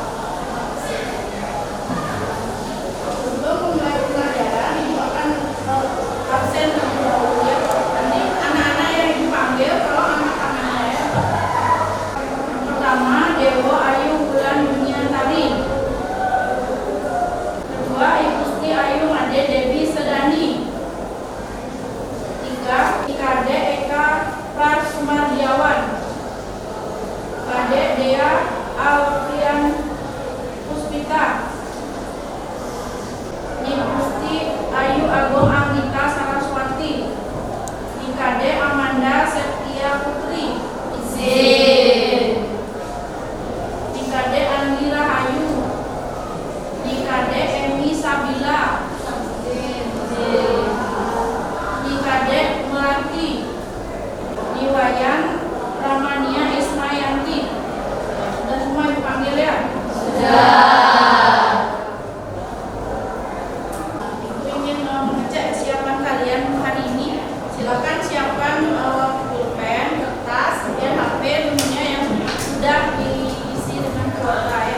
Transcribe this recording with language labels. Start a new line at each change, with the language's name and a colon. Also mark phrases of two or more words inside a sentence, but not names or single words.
Indonesian: Sebelum memulai pembelajaran, Ibu akan absen terlebih dahulu ya. Nanti anak-anak yang dipanggil kalau angkat tangannya ya. Yang pertama, Dewo Ayu Bulan Dunia Tari. Kedua, Igusti Ayu Ade Dewi Sedani. Tiga, Ikade Eka Prasumardiawan. Kade Dea Alfian Puspita. Igusti Ayu Agung Anggita Saraswati. Ikade Amanda Septia Putri. Izin. Ikade Andi Rahayu. Ikade Emi Sabila. Ikade Melati. Niwayan Ramania Ismayanti. Sudah semua dipanggil ya? Sudah. Ibu ingin mengecek kesiapan kalian hari ini. Silakan siapkan pulpen, kertas, kemudian HP tentunya yang sudah diisi dengan kuota ya.